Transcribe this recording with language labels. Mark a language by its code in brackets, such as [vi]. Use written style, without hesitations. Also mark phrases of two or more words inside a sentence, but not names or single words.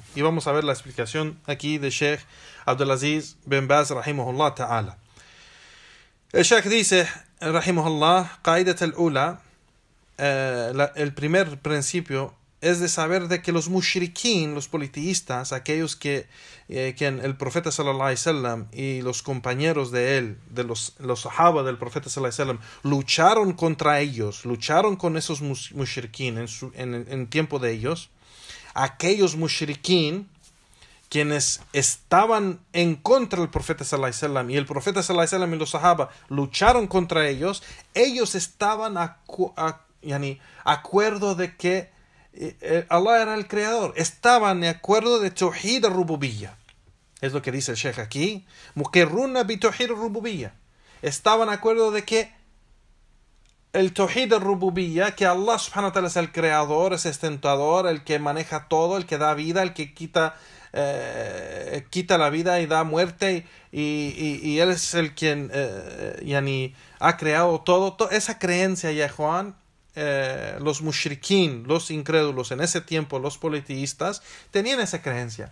[es] Y vamos a ver la explicación aquí de Sheikh Abdulaziz bin Baz [ar] رحمه الله تعالى. [es] El Sheikh dice [ar] رحمه الله القاعدة الأولى, [es] el primer principio es de saber de que los mushrikin, los politeístas, aquellos que el profeta [ar] صلى الله عليه وسلم [es] y los compañeros de él, de los sahaba del profeta [ar] صلى الله عليه وسلم, [es] lucharon contra ellos, lucharon con esos mushrikin en tiempo de ellos. Aquellos mushrikin quienes estaban en contra del profeta [ar] صلى الله عليه وسلم [es] y el profeta [ar] صلى الله عليه وسلم [es] y los sahaba lucharon contra ellos, ellos estaban acuerdo de que Allah era el creador, estaban de acuerdo de [ar] توحيد الربوبية. [es] Es lo que dice el Sheikh aquí. [ar] مقرون بتوحيد الربوبية. [es] Estaban de acuerdo de que el [ar] توحيد الربوبية, [es] que Allah [ar] سبحانه وتعالى [es] es el creador, es el sustentador, el que maneja todo, el que da vida, el que quita la vida y da muerte, y él es el quien ha creado todo. Esa creencia, ya Juan, los mushrikín, los incrédulos en ese tiempo, los politeístas, tenían esa creencia.